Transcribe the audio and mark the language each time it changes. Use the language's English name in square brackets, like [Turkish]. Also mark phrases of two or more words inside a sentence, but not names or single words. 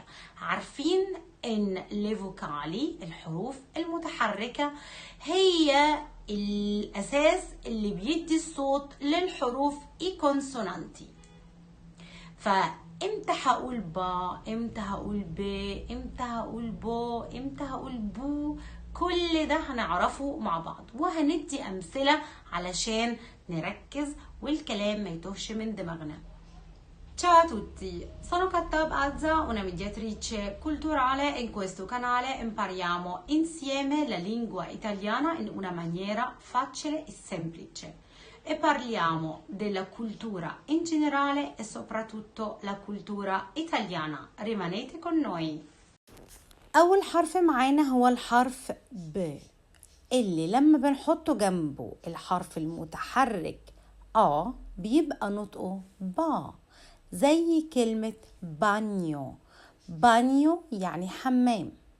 [Arabic] عارفين إن [Italian] le vocali [Arabic] الحروف المتحركة هي الأساس اللي بيدي الصوت للحروف [Italian] i consonanti. [Arabic] فامتى هقول با، امتى هقول ب، امتى هقول بو، امتى هقول بو، كل ده هنعرفه مع بعض وهندي امثله علشان نركز والكلام ما يتوهش من دماغنا. [Italian] Ciao a tutti, sono Kattab Azza, una mediatrice culturale e in questo canale impariamo insieme la lingua italiana in una maniera facile e semplice e parliamo della cultura in generale e soprattutto la cultura italiana. Rimanete con noi. [Arabic] أول حرف معانا هو الحرف ب، اللي لما بنحطه جنبه الحرف المتحرك بيبقى نطقه با، زي كلمة بانيو. بانيو يعني حمام.